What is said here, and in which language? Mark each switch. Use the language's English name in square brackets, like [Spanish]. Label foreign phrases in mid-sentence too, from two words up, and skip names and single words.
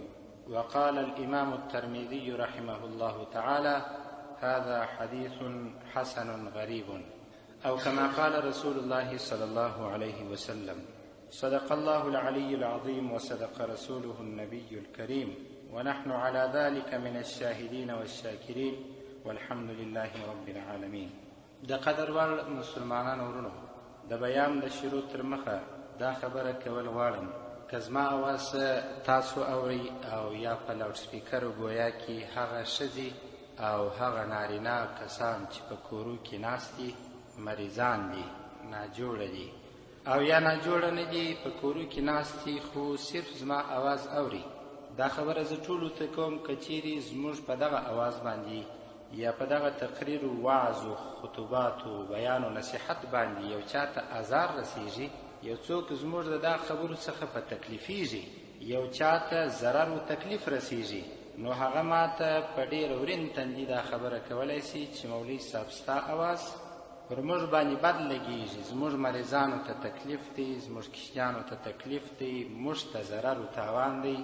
[Arabic] وقال الإمام الترمذي رحمه الله تعالى: هذا حديث حسن غريب، أو كما قال رسول الله صلى الله عليه وسلم. صدق الله العلي العظيم وصدق رسوله النبي الكريم، ونحن على ذلك من الشاهدين والشاكرين والحمد لله رب العالمين. [Pashto] د قدر وړ مسلمانانو ورونو، د بیان د شروع تر مخه دا خبره کول غواړم که زما اواز تاسو اورئ او یا په [English] loud speaker [Pashto] ګویا کې هغه ښځې او هغه نارینه کسان چې په کورو کې ناست دي مریضان دي، ناجوړه دي، او یا ناجوړه نه دي، په کورو کې ناست دي خو صرف زما اواز اوري. دا خبره زه ټولو ته کوم که چیرې زموږ په دغه اواز باندې یا په دغه تقریر و وعظ و خطبات و بیان و نصیحت باندې یو چاته ازار رسیږي، یو څوک زموږ د دا خبرو څخه په تکلیفیږي، یو چاته ضرر و تکلیف رسیږي، نو هغه ماته په ډېر ورین تندي دا خبره کولی سي چې مولوي صاحب ستا اواز پر موږ باندې بد لګېږي، زموږ مریضانو ته تکلیف دی، زموږ کشیانو ته تکلیف دی، موږ ته ضرر و تاوان دی.